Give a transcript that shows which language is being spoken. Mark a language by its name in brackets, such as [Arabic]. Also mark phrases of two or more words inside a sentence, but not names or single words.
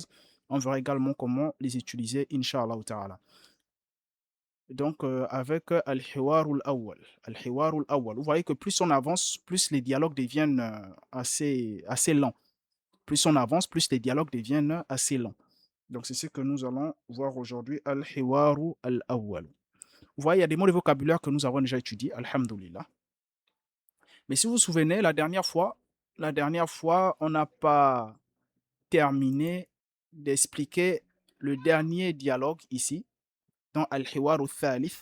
[French] On verra également comment les utiliser, [Arabic] Inch'Allah ta'ala. [French] Donc, avec [Arabic] Al-Hiwarul Awwal. Al-Hiwarul Awwal. [French] Vous voyez que plus on avance, plus les dialogues deviennent assez lents. Plus on avance, plus les dialogues deviennent assez lents. Donc, c'est ce que nous allons voir aujourd'hui. [Arabic] Al-Hiwaru Al-Awwal. [French] Vous voyez, il y a des mots de vocabulaire que nous avons déjà étudiés. [Arabic] Alhamdulillah. [French] Mais si vous vous souvenez, la dernière fois, on n'a pas terminé d'expliquer le dernier dialogue ici, dans [Arabic] Al-Hiwaru Thalith.